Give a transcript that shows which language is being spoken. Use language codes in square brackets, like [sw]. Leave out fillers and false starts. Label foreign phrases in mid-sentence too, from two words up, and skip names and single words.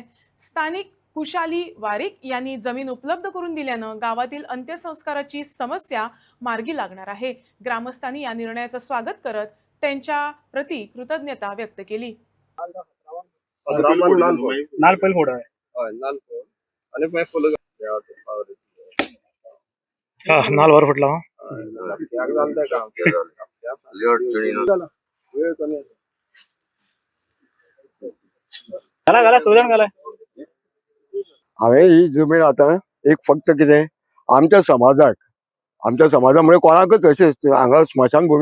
[mr] स्थानिक कुशाली वारिक यांनी जमीन उपलब्ध करून दिल्यानं गावातील अंत्यसंस्काराची समस्या मार्गी लागणार आहे। ग्रामस्थांनी या निर्णयाचं स्वागत करत त्यांच्या प्रति कृतज्ञता व्यक्त केली। नालवर फुटला [kok] हांवें ही जमीन आता एक फक्त कितें आमच्या समाजामुळे कोणाकच अशें हांगा स्मशानभूमी